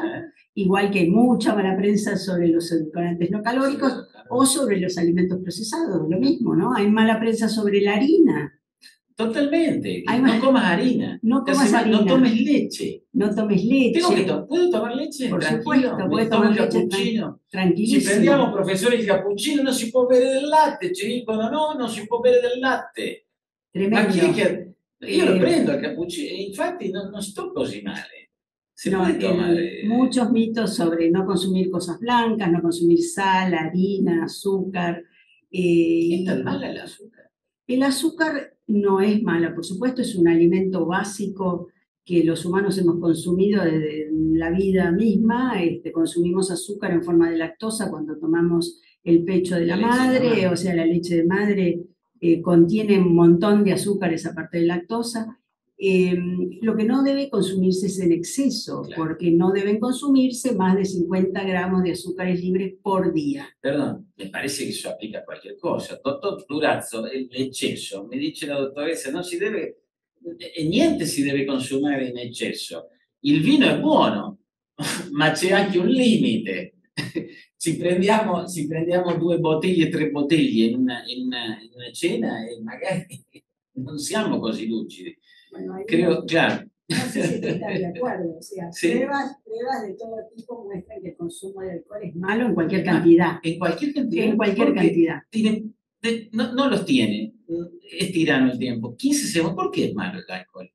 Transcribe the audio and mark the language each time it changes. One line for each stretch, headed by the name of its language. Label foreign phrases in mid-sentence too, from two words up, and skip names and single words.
Spanish: Igual que hay mucha mala prensa sobre los edulcorantes no calóricos o sobre los alimentos procesados, lo mismo, ¿no? Hay mala prensa sobre la harina. Totalmente. No comas harina. No comas harina. No tomes leche. No tomes leche. ¿Puedo tomar leche? Por supuesto, puedes tomar leche tranquilísimo.
Italian: Si prendiamo professori di cappuccino non si può bere del latte, ci dicono no, non si può bere del latte. Tremendo. Ma chi è che... Io lo prendo il cappuccino e infatti non sto così male.
Spanish: Muchos mitos sobre no consumir cosas blancas, no consumir sal, harina, azúcar. ¿Es tan mala el azúcar? El azúcar no es mala, por supuesto, es un alimento básico que los humanos hemos consumido desde la vida misma. Consumimos azúcar en forma de lactosa cuando tomamos el pecho de la madre, o sea, la leche de madre contiene un montón de azúcares aparte de lactosa. Lo que no debe consumirse es en exceso, claro, porque no deben consumirse más de 50 gramos de azúcares libres por día. Perdón, me parece che eso aplica a cualquier cosa.
Italian: Dottor Durazzo, l'eccesso, mi dice la dottoressa, non si deve, niente si deve consumare in eccesso. Il vino è buono, ma c'è anche un limite. Si prendiamo 2 bottiglie, 3 bottiglie in una cena e magari non siamo così lucidi.
Spanish: Bueno, creo, claro. No sé si están de acuerdo, o sea, sí. pruebas de todo tipo muestran que el consumo de alcohol es malo en cualquier cantidad. En cualquier cantidad. En cualquier cantidad. No los tiene, es tirano el tiempo. 15 segundos, ¿por qué es malo el alcohol?